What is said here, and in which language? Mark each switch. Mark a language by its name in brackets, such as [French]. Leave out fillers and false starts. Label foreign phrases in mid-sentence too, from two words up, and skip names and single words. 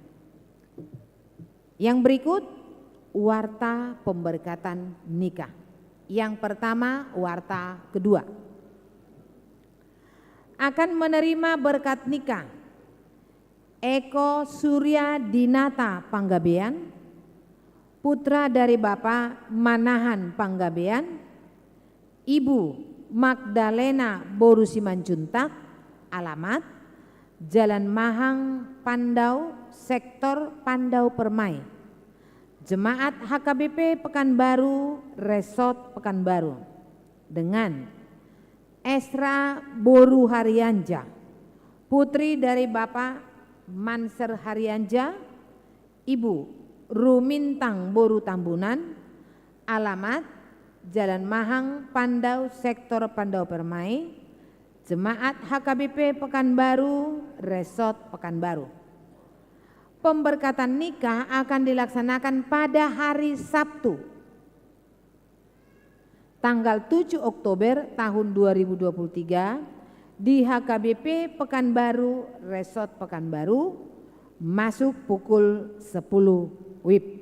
[Indonesian] Yang berikut warta pemberkatan nikah. Yang pertama, warta kedua. Akan menerima berkat nikah Eko Surya Dinata Panggabean, putra dari Bapak Manahan Panggabean, Ibu Magdalena Boru Simanjuntak, alamat Jalan Mahang Pandau, Sektor Pandau Permai, Jemaat HKBP Pekanbaru, Resort Pekanbaru, dengan Esra Boru Haryanja, putri dari Bapak Manser Haryanja, Ibu Rumintang Boru Tambunan, alamat Jalan Mahang Pandau, Sektor Pandau Permai, Jemaat HKBP Pekanbaru, Resort Pekanbaru. Pemberkatan nikah akan dilaksanakan pada hari Sabtu, tanggal 7 Oktober tahun 2023 di HKBP Pekanbaru, Resort Pekanbaru, masuk pukul 10 WIB.